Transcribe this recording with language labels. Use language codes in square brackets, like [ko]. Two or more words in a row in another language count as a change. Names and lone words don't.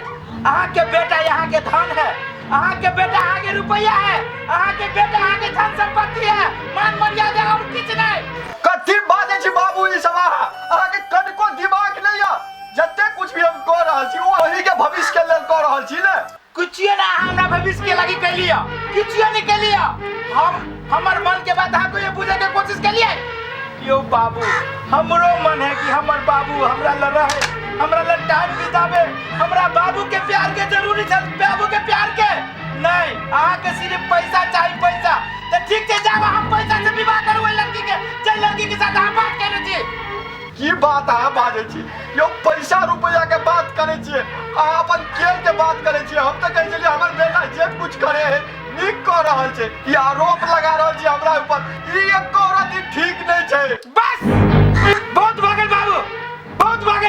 [mai] अहाँ के बेटा यहाँ के धन है, अहाँ के बेटा अहाँ के रुपया है, अहाँ के बेटा अहाँ के धन संपत्ति है, मान मर्यादा और किछ नहीं। कथी बाजै छी बाबू ई सब? अहाँ के कनिको दिमाग नहीं है? जते कुछ भी हम कह रहल छी वही के भविष्य के लेल कह रहल छी ने। कुछियो ना हमरा भविष्य के लगी कह लिया, कुछियो नहीं कह लिया। हम हमर मन के बात अहाँ को ये बुझे के कोशिश कर लिए। यो बाबू हमरो मन है कि हमर बाबू हमरा ल रहे, हमरा ल टाइम बितावे, हमरा बाबू के प्यार के जरूरी है, बाबू के प्यार के नहीं। अहाँ के सिर्फ पैसा चाहिए, पैसा तो ठीक है जाओ हम पैसा से विवाह करू वही लड़की के जे लड़की के साथ हम बात करे छी। की बात अहाँ बाजै छी? यो पैसा रुपया के बात करे छियै, अहाँ अपन खेल के बात करे छियै। हम तो कहै छलियै हमर बेटा जे कुछ करे है नीक कह रहल छै, ई आरोप लगा रहल छी हमरा ऊपर, ई एको रति ठीक नहीं छै। बस बहुत भगल बाबू, बहुत भगल।